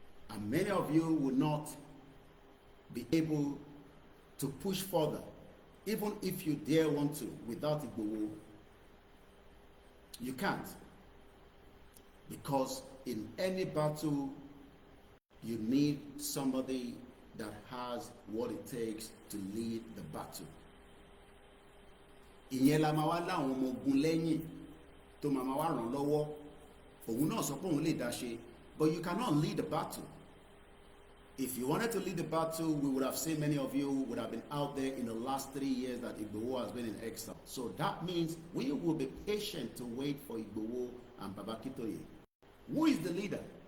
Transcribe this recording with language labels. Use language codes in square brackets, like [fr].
[en] And many of you will not be able to push further, even if you dare want to, without Ìgbòho. You can't. Because in any battle, you need somebody that has what it takes to lead the battle. [yo] Ìyẹn la máa wá láwọn ọmọ ogun lẹ́yìn tó máa wá ràn lọ́wọ́. Òun náà sọ pé òun lè dá ṣe, [en] but you cannot lead the battle. If you wanted to lead the battle, we would have seen many of you would have been out there in the last 3 years that Igboho has been in exile. So that means we will be patient to wait for Igboho and Baba Kitoye. Who is the leader?